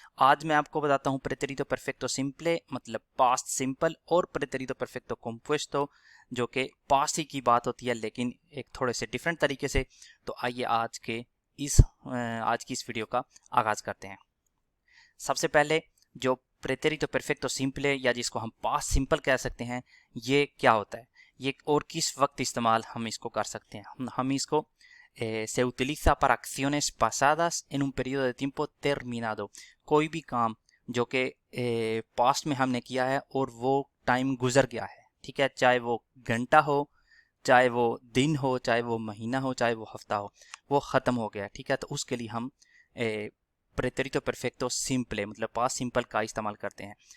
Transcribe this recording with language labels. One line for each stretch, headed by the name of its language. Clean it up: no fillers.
Hindi: आज मैं आपको बताता हूँ प्रेटेरितो परफेक्टो सिंपले मतलब पास्ट सिंपल, और प्रेटेरितो परफेक्टो कॉम्पुएस्टो जो कि पास्ट ही की बात होती है, लेकिन एक थोड़े से डिफरेंट तरीके से। तो आइए आज की इस वीडियो का आगाज़ करते हैं। सबसे पहले जो प्रेटेरितो परफेक्टो सिंपले या जिसको हम पास्ट सिंपल कह सकते हैं, ये क्या होता है, ये और किस वक्त इस्तेमाल हम इसको कर सकते हैं। हम इसको
Spanish: se utiliza para acciones pasadas en un periodo de tiempo terminado।
Hindi: कोई भी काम जो कि पास्ट में हमने किया है और वो टाइम गुजर गया है, ठीक है, चाहे वो घंटा हो, चाहे वो दिन हो, चाहे वो महीना हो, चाहे वो हफ्ता हो, वो ख़त्म हो गया, ठीक है। तो उसके लिए हम प्रेटेरितो परफेक्टो सिंपले मतलब पास्ट सिंपल का इस्तेमाल करते हैं।